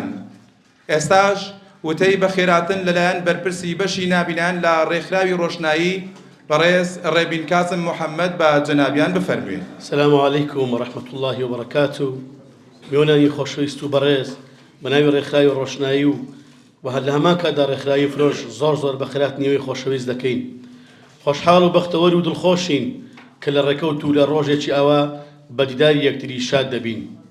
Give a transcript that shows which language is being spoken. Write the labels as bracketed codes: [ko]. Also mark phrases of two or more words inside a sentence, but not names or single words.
[ckb] ئێستاش وتەی بەخێراتن لەلایەن بەرپرسی بەشی نابینان لە ڕێکخراوی ڕۆشنایی بەڕێز ڕێبین کاسم محەممەد بە جەنابیان بفەرموێن. [ar] السلام عليكم ورحمة الله وبركاته. [ckb] میوانانی خۆشەویست و بەڕێز بە ناوی ڕێکخراوی ڕۆشنایی و هەر لە هەمان کاتدا ڕێکخراوی فرۆش زۆر بەخێرات نیوەی خۆشەویست دەکەین. خۆشحاڵ و بەختەوەر و دڵخۆشین کە لە ڕێکەوت و لە ڕۆژێکی ئەوە بە دیداری یەکتری شاد دەبین.